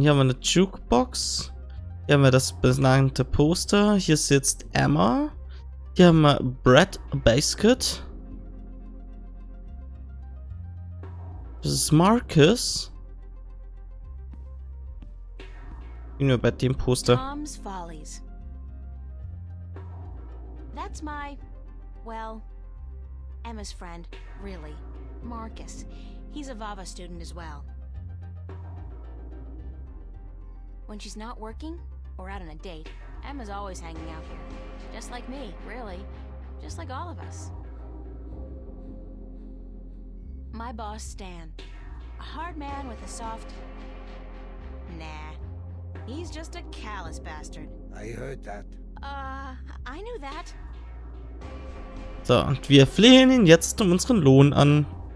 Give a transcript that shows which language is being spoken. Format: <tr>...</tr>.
<de>Hier haben wir eine Jukebox. Hier haben wir das benannte Poster. Hier sitzt Emma. Hier haben wir Brad Basket. Das ist Marcus. Gehen wir bei dem Poster. Tom's Follies.</de> <en>That's my, well, Emma's friend, really. Marcus. He's a Vava student as well. When she's not working, or out on a date, Emma's always hanging out here. Just like me, really. Just like all of us. My boss, Stan. A hard man with a soft... Nah. He's just a callous bastard. I heard that. I knew that.</en> <de>So, und wir flehen ihn jetzt um unseren Lohn an.</de>